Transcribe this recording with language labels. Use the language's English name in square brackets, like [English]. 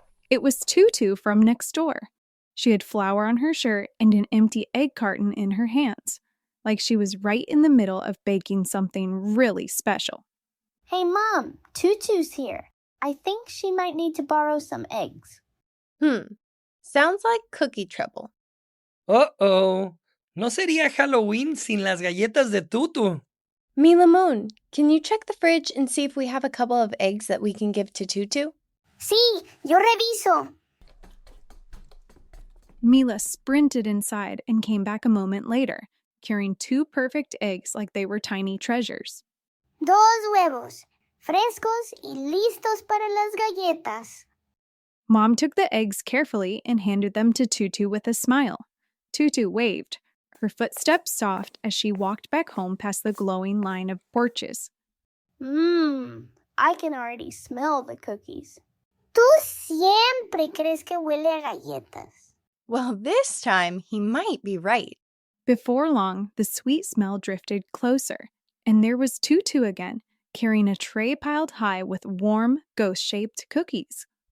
[English] It was Tutu from next door. She had flour on her shirt and an empty egg carton in her hands, like she was right in the middle of baking something really special. Hey, Mom, Tutu's here. I think she might need to borrow some eggs. Sounds like cookie trouble. [Spanish] Oh, no sería Halloween sin las galletas de Tutu. [English] Mila Moon, can you check the fridge and see if we have a couple of eggs that we can give to Tutu? [Spanish] Sí, yo reviso. [English] Mila sprinted inside and came back a moment later, carrying 2 perfect eggs like they were tiny treasures. [Spanish] 2 huevos, frescos y listos para las galletas. [English] Mom took the eggs carefully and handed them to Tutu with a smile. Tutu waved, her footsteps soft as she walked back home past the glowing line of porches. I can already smell the cookies. [Spanish] Tú siempre crees que huele a galletas. [English] Well, this time he might be right. Before long, the sweet smell drifted closer, and there was Tutu again, carrying a tray piled high with warm, ghost-shaped cookies.